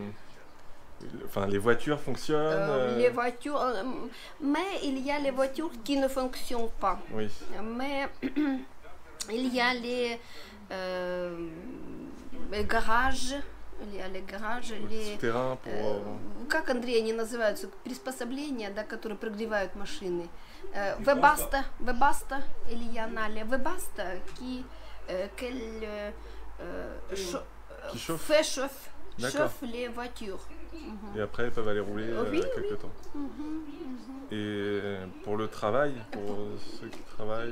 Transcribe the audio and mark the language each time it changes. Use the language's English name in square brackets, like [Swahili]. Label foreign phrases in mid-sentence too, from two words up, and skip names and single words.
[French] enfin, les voitures fonctionnent. Les voitures, mais il y a les voitures qui ne fonctionnent pas. Oui. Mais il y a les garages, Souterrain pour. [Russian] как, Андрей, они называются, приспособления, да, которые прогревают машины. [French] Webasto, il y en a les Webasto qui chauffe les voitures. Et après, elles peuvent aller rouler Oui, quelques temps. Et pour le travail, pour ceux qui travaillent.